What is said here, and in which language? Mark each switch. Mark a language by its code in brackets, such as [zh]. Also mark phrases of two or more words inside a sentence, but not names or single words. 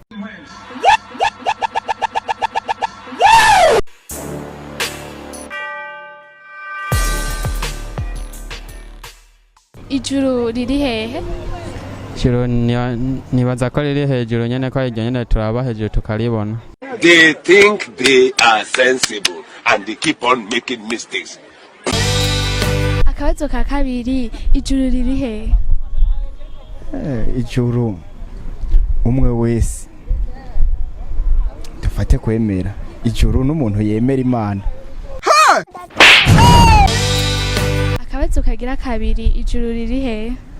[rn] Ijuru riri hehe? Ijuru nibaza ko riri hejuru nyene, ko iryo nyene turaba hejuru tukaribona. [en] They think they are sensible and they keep on making mistakes. [rn] Akabazo ka kabiri ijuru riri hehe? Ijuru umwe wese dufate kwemera ijuru n'umuntu yemera Imana. Akabazo kagira kabiri ijuru riri hehe?